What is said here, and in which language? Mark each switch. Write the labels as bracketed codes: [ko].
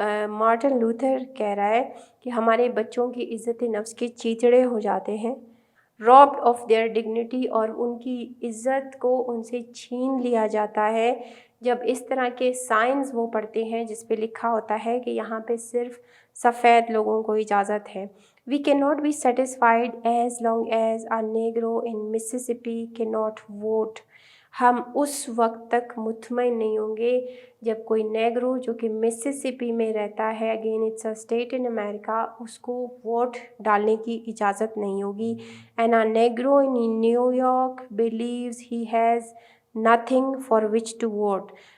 [ur] Martin Luther کہہ رہا ہے کہ ہمارے بچوں کی عزت نفس کے چیتڑے ہو جاتے ہیں، [en] robbed of their dignity، [ur] اور ان کی عزت کو ان سے چھین لیا جاتا ہے جب اس طرح کے سائنز وہ پڑھتے ہیں جس پہ لکھا ہوتا ہے کہ یہاں پہ صرف سفید لوگوں کو اجازت ہے. [en] We cannot be satisfied as long as a Negro in Mississippi cannot vote. [ur] ہم اس وقت تک مطمئن نہیں ہوں گے جب کوئی نیگرو جو کہ مسسپی میں رہتا ہے، [en] again it's a state in America, [ur] اس کو ووٹ ڈالنے کی اجازت نہیں ہوگی. [en] And a negro in New York believes he has nothing for which to vote.